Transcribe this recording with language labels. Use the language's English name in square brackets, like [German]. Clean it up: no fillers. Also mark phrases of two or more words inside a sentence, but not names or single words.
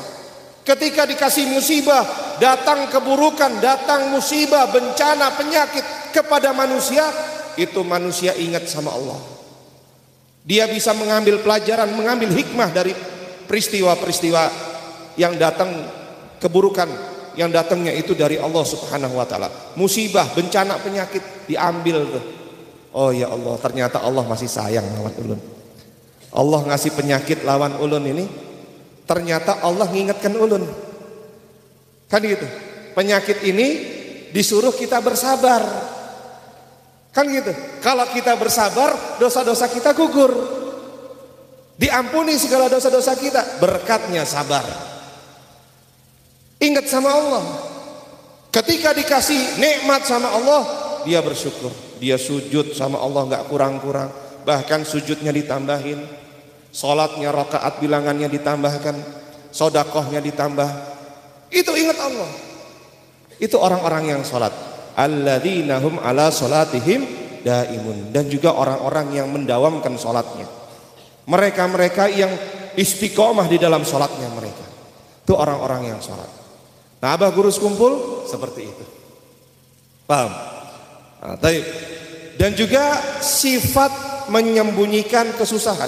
[Indonesian] Ketika dikasih musibah, datang keburukan, datang musibah, bencana, penyakit kepada manusia, itu manusia ingat sama Allah. Dia bisa mengambil pelajaran, mengambil hikmah dari peristiwa-peristiwa yang datang, keburukan yang datangnya itu dari Allah [Arabic] سبحانه وتعالى. [Indonesian] Musibah, bencana, penyakit diambil tuh. [Banjar] Oh [Arabic] يا الله, [Banjar] ternyata Allah masih sayang lawan ulun. Allah ngasih penyakit lawan ulun ini, ternyata Allah ngingetkan ulun. [Indonesian] Kan gitu. Penyakit ini disuruh kita bersabar. Kan gitu. Kalau kita bersabar, dosa-dosa kita gugur. Diampuni segala dosa-dosa kita, berkatnya sabar. Ingat sama Allah. Ketika dikasih nikmat sama Allah, dia bersyukur. Dia sujud sama Allah nggak kurang-kurang. Bahkan sujudnya ditambahin, sholatnya rakaat bilangannya ditambahkan, sodakohnya ditambah. Itu ingat Allah. Itu orang-orang yang sholat. [Arabic] الذين هم على صلاتهم دائمون. [Indonesian] Dan juga orang-orang yang mendawamkan sholatnya. Mereka-mereka yang istiqomah di dalam sholatnya mereka. Itu orang-orang yang sholat. Nah, Abah Guru Sekumpul seperti itu. Paham? Nah, dan juga sifat menyembunyikan kesusahan.